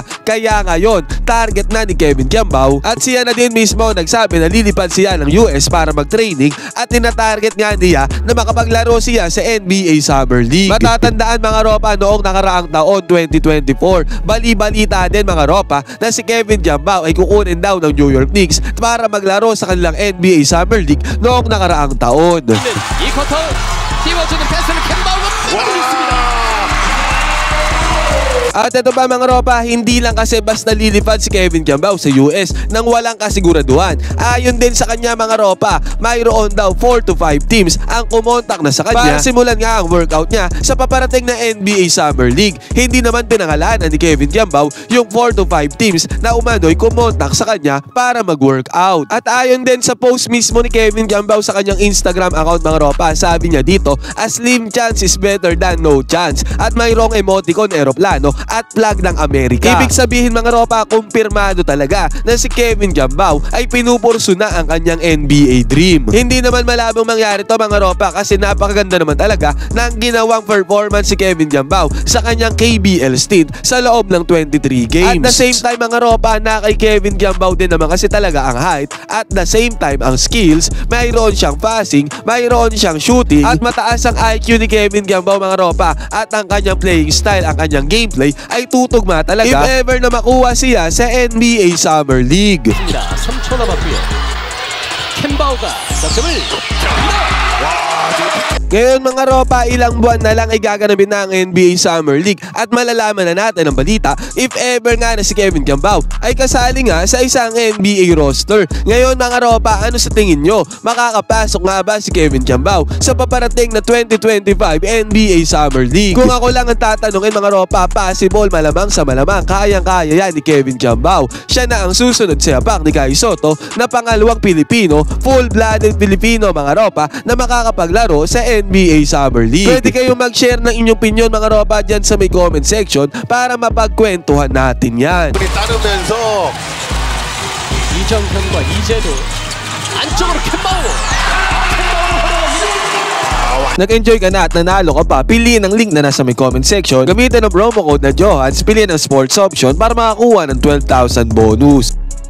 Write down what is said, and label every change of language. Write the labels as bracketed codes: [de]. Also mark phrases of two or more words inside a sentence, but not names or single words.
[tl] Kaya ngayon, target na ni Kevin Giambao at siya na din mismo nagsabi na lilipad siya ng US para mag-training at tinatarget nga niya na makapaglaro siya sa NBA Summer League. Matatandaan mga ropa, noong nakaraang taon 2024, bali-balita din mga ropa na si Kevin Giambao ay kukunin daw ng New York Knicks para maglaro sa kanilang NBA Summer League noong nakaraang taon. [ko] 이 쿼터 띄워주는 패스를 캔바우가 뿌려줬습니다. [tl] At ito ba mga ropa, hindi lang kasi basta lilipad si Kevin Giambao sa US nang walang kasiguraduhan. Ayon din sa kanya mga ropa, mayroon daw [en] 4 to 5 teams [tl] ang kumontak na sa kanya para simulan nga ang workout niya sa paparating na NBA Summer League. Hindi naman pinangalanan ni Kevin Giambao yung [en] 4 to 5 teams [tl] na umano'y kumontak sa kanya para mag-workout. At ayon din sa post mismo ni Kevin Giambao sa kanyang Instagram account mga ropa, sabi niya dito, [en] a slim chance is better than no chance. [tl] At mayroong emoticon eroplano at flag ng Amerika. Ibig sabihin mga ropa, kumpirmado talaga na si Kevin Giambao ay pinupurso na ang kanyang NBA dream. Hindi naman malabong mangyari to mga ropa kasi napakaganda naman talaga ng ginawang performance si Kevin Giambao sa kanyang KBL stint sa loob ng 23 games. [en] At the same time [tl] mga ropa, na kay Kevin Giambao din naman kasi talaga ang height [en] at the same time [tl] ang skills. Mayroon siyang passing, mayroon siyang shooting at mataas ang IQ ni Kevin Giambao mga ropa at ang kanyang [en] playing style, [tl] ang kanyang gameplay ay tutugma talaga [en] if ever [tl] na makuha siya sa NBA Summer League. [ko] 3초 남았고요. 캔바우가 득점을 [tl] Ngayon mga ropa, ilang buwan na lang ay gaganapin na ang NBA Summer League at malalaman na natin ang balita [en] if ever [tl] nga na si Kevin Giambao ay kasali nga sa isang NBA roster. Ngayon mga ropa, ano sa tingin nyo? Makakapasok nga ba si Kevin Giambao sa paparating na 2025 NBA Summer League? Kung ako lang ang tatanungin mga ropa, possible, malamang sa malamang, kayang-kaya yan ni Kevin Giambao. Siya na ang susunod sa yapak ni Kai Sotto na pangalawang Pilipino, full-blooded Pilipino mga ropa na makakapaglaro sa NBA Summer League. Pwede kayong mag-share ng inyong opinion mga ropa dyan sa may [en] comment section [tl] para mapagkwentuhan natin yan. [ko] 따르면서 이정현과 이재도 안쪽으로 캔바우. [tl] Nag-enjoy ka na at nanalo ka pa, piliin ang link na nasa may [en] comment section. [tl] Gamitin ang [en] promo code [tl] na Johans, piliin ang [en] sports option [tl] para makakuha ng 12,000 bonus.